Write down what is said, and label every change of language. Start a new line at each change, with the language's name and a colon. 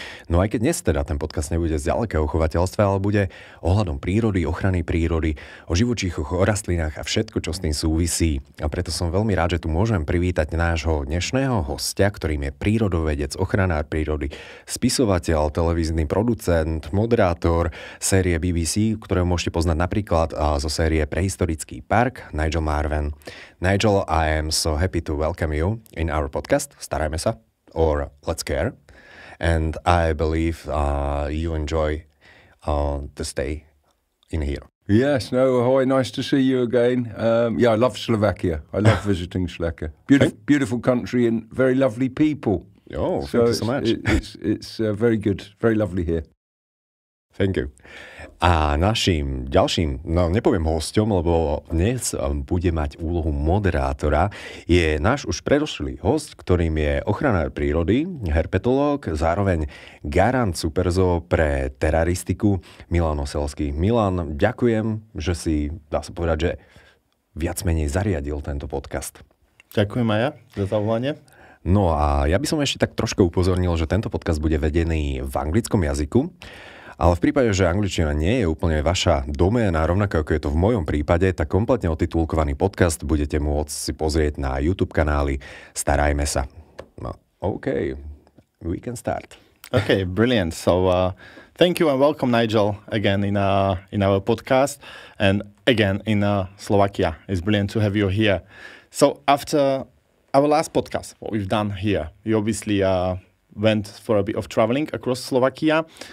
Slovak: No aj keď dnes teda ten podcast nebude z ďalekého chovateľstva, ale bude ohľadom prírody, ochrany prírody, o živočíchoch, o rastlinách a všetko, čo s tým súvisí. A preto som veľmi rád, že tu môžem privítať nášho dnešného hostia, ktorým je prírodovedec, ochranár prírody, spisovateľ, televízny producent, moderátor série BBC, ktorého môžete poznať napríklad zo série Prehistorický park, Nigel Marven.
English: Nigel, I am so happy to welcome you in our podcast, Starajme sa, or Let's Care. And I believe you enjoy the stay in here. Yes, no, ahoy, nice to see you again. I love Slovakia. I love visiting Slovakia. Beautiful country and very lovely people. Oh, thank you so much. It's very good, very lovely here. Thank you.
Slovak: A naším ďalším, nepoviem hosťom, lebo dnes bude mať úlohu moderátora, je náš už predošlý host, ktorým je ochranár prírody, herpetológ, zároveň garant superzo pre teraristiku, Milan Oselský. Milan, ďakujem, že si, dá sa povedať, že viac menej zariadil tento podcast. Ďakujem aj ja za zavolanie. No a ja by som ešte tak trošku upozornil, že tento podcast bude vedený v anglickom jazyku. Ale v prípade, že angličtina nie je úplne vaša doména, rovnako ako je to v mojom prípade, tak kompletne otitulkovaný podcast budete môcť si pozrieť na YouTube kanály Starajme sa.
English: No, OK, we can start. Okay, brilliant. So thank you and welcome, Nigel, again in our podcast and again in Slovakia. It's brilliant to have you here. So after our last podcast, what we've done here, you obviously went for a bit of traveling across Slovakia.